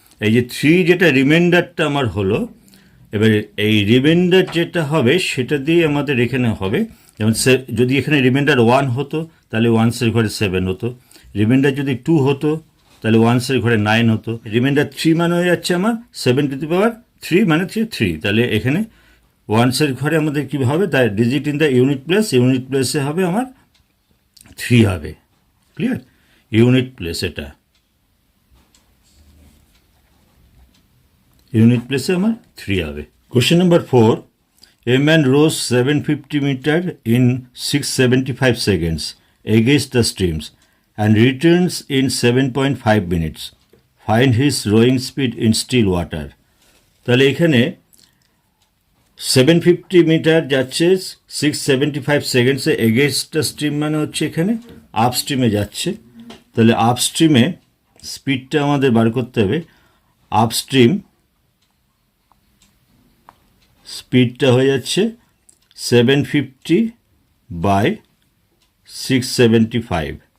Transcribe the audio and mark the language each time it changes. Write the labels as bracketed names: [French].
[Bangla] এই যে 3 যেটা রিমাইন্ডারটা আমার হলো, এবারে এই রিমাইন্ডার যেটা হবে সেটা দিয়ে আমাদের এখানে হবে, যেমন যদি এখানে রিমাইন্ডার 1 হতো তাহলে ওয়ান্সের ঘরে 7 হতো, রিমাইন্ডার যদি 2 হতো তাহলে ওয়ান্সের ঘরে 9 হতো, রিমাইন্ডার 3 মানে হয়ে যাচ্ছে আমার 7⁻3 মানে 3, তাহলে এখানে ওয়ান্সের ঘরে আমাদের কী হবে, তাই ডিজিট ইন দ্য ইউনিট প্লেসে হবে আমার 3 হবে। ক্লিয়ার? ইউনিট প্লেস, এটা ইউনিট প্লেসে আমার 3 হবে। [English] Question number 4, a man rose 750 meter in 675 seconds against the streams and returns in 7.5 minutes. Find his rowing speed in still water. [Bangla] তাহলে এখানে 750 মিটার যাচ্ছে 675 সেকেন্ডসে [English] against the stream, [Bangla] মানে হচ্ছে এখানে আপ স্ট্রিমে যাচ্ছে। তাহলে আপ স্ট্রিমে স্পিডটা আমাদের বার করতে হবে। আপ স্ট্রিম স্পিডটা হয়ে যাচ্ছে 750 বাই 675।